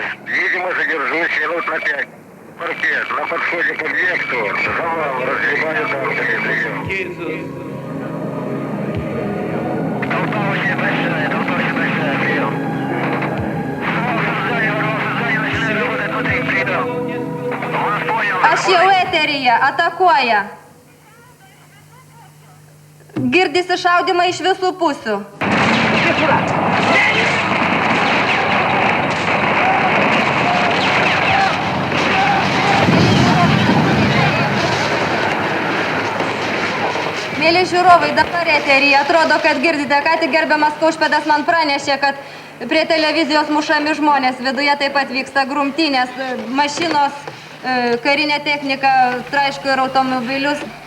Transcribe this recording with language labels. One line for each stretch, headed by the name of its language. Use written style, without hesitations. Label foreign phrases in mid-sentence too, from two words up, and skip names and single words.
Russian: Видимо, задержусь минут на 5. Паркет, на подходе к объекту, завал, разгребаю танками, прием. Толпа очень большая, прием. Начинаю работать внутри, прием. Вас понял.
Lithuanian: Artėlerija atakuoja. Girdisi šaudimai iš visų pusių. Mėly žiūrovai, dabar eteryje atrodo, kad girdite, ką tik gerbiamas Kaušpėdas man pranešė, kad prie televizijos mušami žmonės, viduje taip pat vyksta grumtynės, mašinos, karinė technika, traiško ir automobilius.